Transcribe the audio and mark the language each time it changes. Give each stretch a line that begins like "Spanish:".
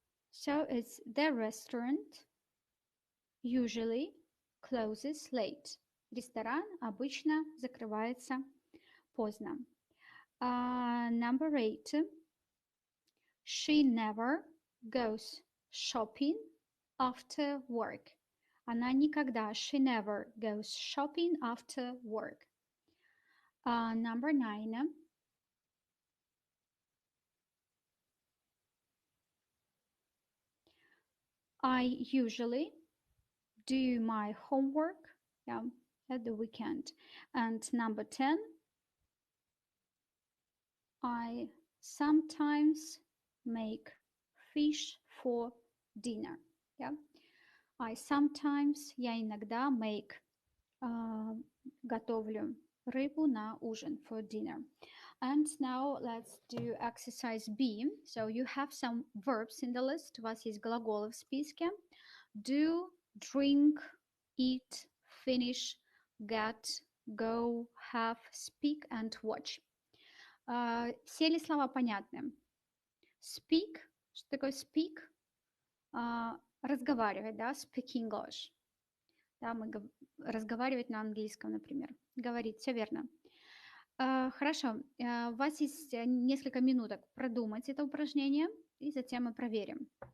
English: So it's the restaurant usually closes late.
Russian: Ресторан обычно закрывается поздно.
English: Number 8. She never goes shopping after work.
Russian: Она никогда,
English: she never goes shopping after work. Number 9. I usually do my homework at the weekend. And number 10. I sometimes make fish for dinner. Yeah. I sometimes,
Russian: я иногда
English: make,
Russian: готовлю рыбу на ужин
English: for dinner. And now let's do exercise B. So you have some verbs in the list.
Russian: У вас есть глаголы в списке.
English: Do, drink, eat, finish, get, go, have, speak and watch.
Russian: Все ли слова понятны? Speak. Что такое speak? Разговаривать, да?
English: Speak English.
Russian: Да, разговаривать на английском, например. Говорить, все верно. Хорошо, у вас есть несколько минуток продумать это упражнение, и затем мы проверим.